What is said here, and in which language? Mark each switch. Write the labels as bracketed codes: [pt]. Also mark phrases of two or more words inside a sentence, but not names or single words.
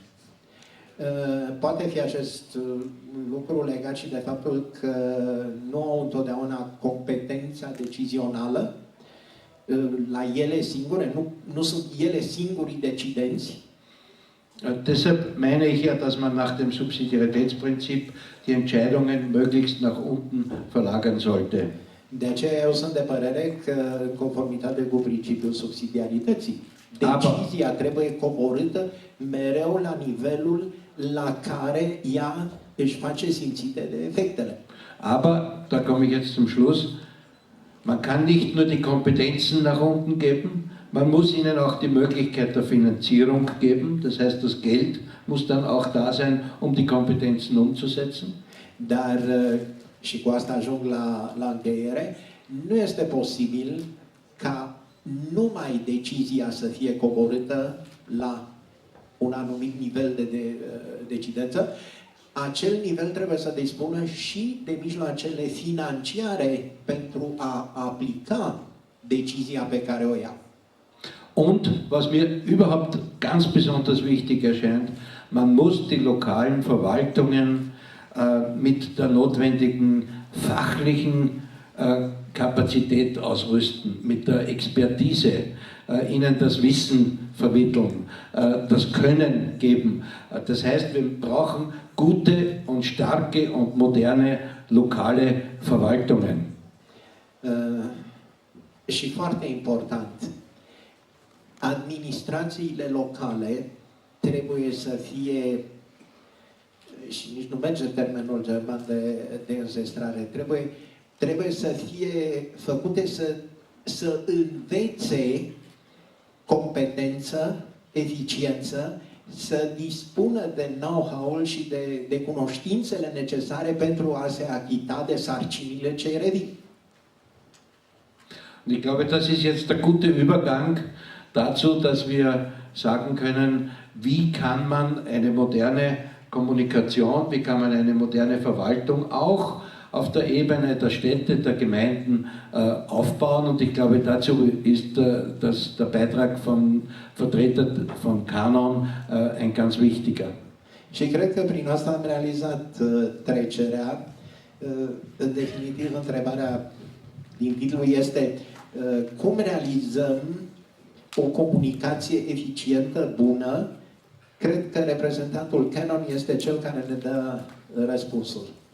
[ro] Poate fi acest lucru legat și de faptul că nu au întotdeauna competența decizională la ele singure, nu sunt ele singurii decidenți. [de] Deshalb meine ich ja, dass man nach dem Subsidiaritätsprinzip die Entscheidungen möglichst nach unten verlagern sollte. [ro] De aceea eu sunt de părere că, în conformitate cu principiul subsidiarității, decizia trebuie coborâtă mereu la nivelul la care ea își face simțite de efectele. [de] Aber, da komme ich jetzt zum Schluss, man kann nicht nur die Kompetenzen nach unten geben, man muss ihnen auch die Möglichkeit der Finanzierung geben, das heißt, das Geld muss dann auch da sein, um die Kompetenzen umzusetzen. [ro] Dar, și cu asta ajung la încheiere, nu este posibil ca numai decizia să fie coborâtă la un anumit nivel de decidență. Acel nivel trebuie să dispună și de mijloacele financiare pentru a aplica decizia pe care o ia. [de] Und was mir überhaupt ganz besonders wichtig erscheint, man muss die lokalen Verwaltungen mit der notwendigen fachlichen Kapazität ausrüsten, mit der Expertise, ihnen das Wissen vermitteln, das Können geben. Das heißt, wir brauchen gute und starke und moderne lokale Verwaltungen. [ro] Și foarte important, administrațiile locale trebuie să fie, și nici nu merge termenul german de înzestrare, trebuie să fie făcute să învețe competență, eficiență, să dispună de know-how-ul și de cunoștințele necesare pentru a se achita de sarcinile ce revin. [de] Und ich glaube, das ist jetzt der gute Übergang dazu, dass wir sagen können, wie kann man eine moderne Kommunikation, wie kann man eine moderne Verwaltung auch auf der Ebene der Städte, der Gemeinden aufbauen. Und ich glaube, dazu ist der Beitrag von Vertreter von Canon ein ganz wichtiger. [ro] Și cred că prin asta am realizat trecerea. În definitiv, întrebarea din titlu este cum realizăm o comunicație eficientă, bună. Cred că reprezentantul Canon este cel care ne dă răspunsul.